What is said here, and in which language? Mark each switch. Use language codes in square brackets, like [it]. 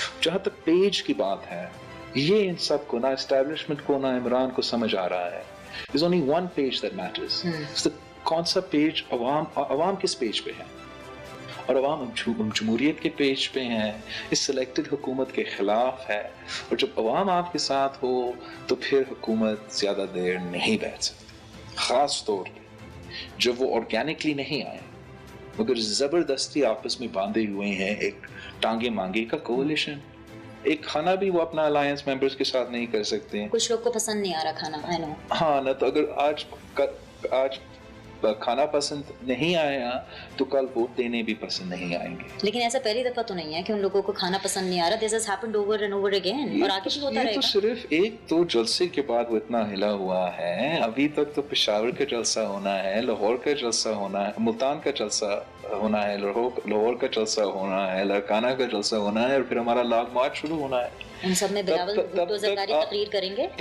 [ur] جہاں تک پیج کی بات ہے, یہ ان سب کو, نہ اسٹیبلشمنٹ کو نہ عمران کو سمجھ آ رہا ہے. [en] There's only one page that matters. [ur] کون سا پیج؟ عوام کس پیج پہ ہے؟ اور عوام جمہوریت کے پیج پہ ہیں, اس سلیکٹڈ حکومت کے خلاف ہے. اور جب عوام آپ کے ساتھ ہو تو پھر حکومت زیادہ دیر نہیں بیٹھ سکتی, خاص طور پہ جب وہ آرگینکلی نہیں آئے مگر زبردستی آپس میں باندھے ہوئے ہیں. ایک ٹانگے مانگے کا کولیشن, ایک کھانا بھی وہ اپنا الائنس ممبرز کے ساتھ نہیں کر سکتے ہیں. کچھ لوگ کو پسند نہیں آ رہا کھانا. ہاں نا, تو اگر آج کھانا پسند نہیں آیا تو کل ووٹ دینے بھی پسند نہیں آئیں گے. لیکن ایسا پہلی دفعہ تو نہیں ہے کہ ان لوگوں کو کھانا پسند نہیں آ رہا. [en] This has happened over and over again, [ur] اور آگے بھی ہوتا رہے گا. یہ تو صرف ایک دو جلسے کے بعد وہ اتنا ہلا ہوا ہے. ابھی تک تو پشاور کا جلسہ ہونا ہے, لاہور کا جلسہ ہونا ہے, ملتان کا جلسہ ہونا ہے, لاہور کا جلسہ ہونا ہے, لڑکانہ کا جلسہ ہونا ہے, اور پھر ہمارا لانگ مارچ شروع ہونا ہے. ان سب میں بلاول بھٹو زرداری تقریر کریں گے.